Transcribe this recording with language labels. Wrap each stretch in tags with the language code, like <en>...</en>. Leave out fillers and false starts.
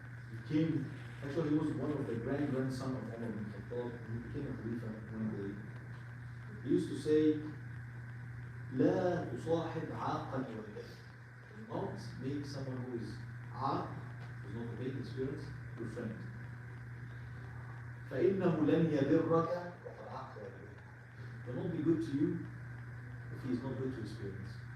<en>He came, actually he was one of the grandson of Omar ibn Khattab, who became a Khalifa one day. He used to say,</en> <ar>لا تصاحب عاقا والديك.</ar> <en>Do not make someone who is عاق, who is not obeying experience, your friend.</en> <ar>فإنه لن يبرك وقد عاق والديك.</ar> <en>He will not be good to you if he is not good to his parents.</en>